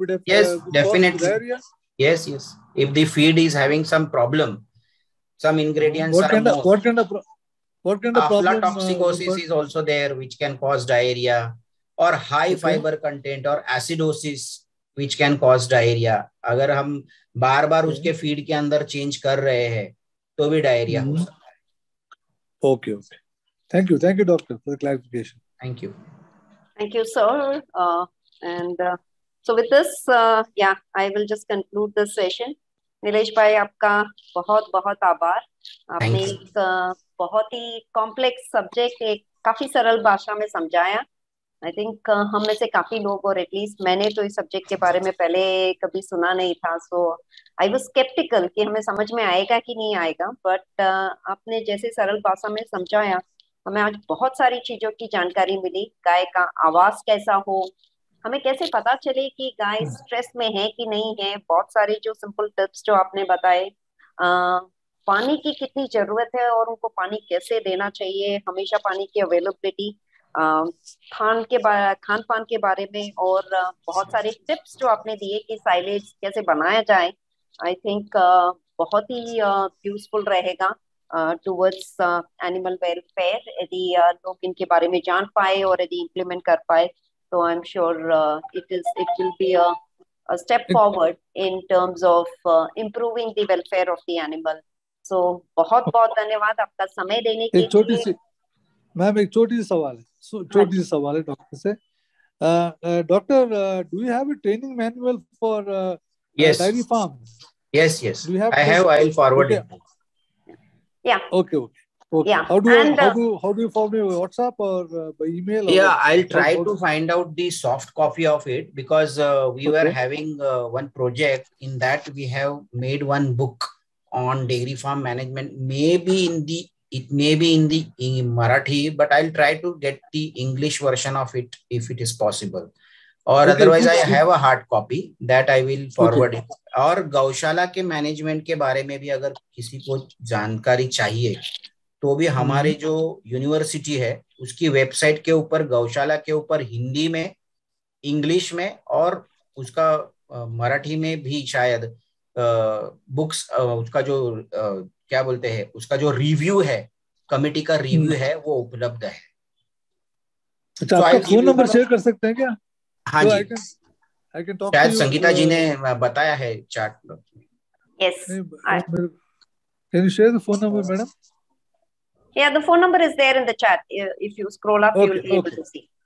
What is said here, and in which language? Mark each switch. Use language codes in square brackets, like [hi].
[en] yes, definitely. Yes. If the feed is having some problem, some ingredients what kind of problem? Aflatoxicosis is also there, which can cause diarrhea, or high fiber content or acidosis, which can cause diarrhea. [hi] अगर हम बार-बार उसके feed के अंदर change कर रहे हैं, तो भी diarrhea हो सकता है. [en] Okay. Thank you, doctor, for the clarification. Thank you. Thank you, sir. So with this, I will just conclude this session. [hi] Nilesh भाई, आपका बहुत बहुत आभार. आपने एक बहुत ही कॉम्प्लेक्स सब्जेक्ट एक काफी सरल भाषा में समझाया. [en] I think [hi] हम में से काफी लोग, और एटलीस्ट मैंने तो इस सब्जेक्ट के बारे में पहले कभी सुना नहीं था. [en] so I was sceptical [hi] कि हमें समझ में आएगा कि नहीं आएगा. बट आपने जैसे सरल भाषा में समझाया, हमें आज बहुत सारी चीजों की जानकारी मिली. गाय का आवाज कैसा हो, हमें कैसे पता चले कि गाय स्ट्रेस में है कि नहीं है. बहुत सारे जो सिंपल टिप्स जो आपने बताए. पानी की कितनी जरूरत है और उनको पानी कैसे देना चाहिए, हमेशा पानी की अवेलेबिलिटी, खान पान के बारे में, और बहुत सारे टिप्स जो आपने दिए कि साइलेज कैसे बनाया जाए. [en] I think [hi] बहुत ही यूजफुल रहेगा [en] towards animal welfare [hi] यदि लोग इनके बारे में जान पाए और यदि इम्प्लीमेंट कर पाए. [en] So I'm sure it will be a step forward in terms of improving the welfare of the animal. [hi] So बहुत बहुत धन्यवाद आपका समय देने के लिए. एक छोटी सी सवाल है डॉक्टर से. [en] Doctor, do you have a training manual for dairy farms? Yes. I have. I'll forward it. Yeah. Okay. Yeah. How do you forward me, WhatsApp or by email? Yeah, I'll try to find out the soft copy of it, because we were having one project. In that we have made one book on dairy farm management. It may be in Marathi, but I'll try to get the English version of it if it is possible. और otherwise I have a hard copy that I will forward it. [hi] और गौशाला के management के बारे में भी अगर किसी को जानकारी चाहिए तो भी हमारे जो यूनिवर्सिटी है उसकी वेबसाइट के ऊपर गौशाला के ऊपर हिंदी में, इंग्लिश में और उसका मराठी में भी शायद बुक्स, उसका जो क्या बोलते हैं, उसका जो रिव्यू है, कमिटी का रिव्यू है, वो उपलब्ध है। अच्छा, आपका फोन नंबर शेयर कर सकते हैं क्या? हाँ जी, शायद संगीता जी ने बताया है चैट में। [en] Yes. Can you share the phone number, madam? Yeah, the phone number is there in the chat. If you scroll up, you will be able to see.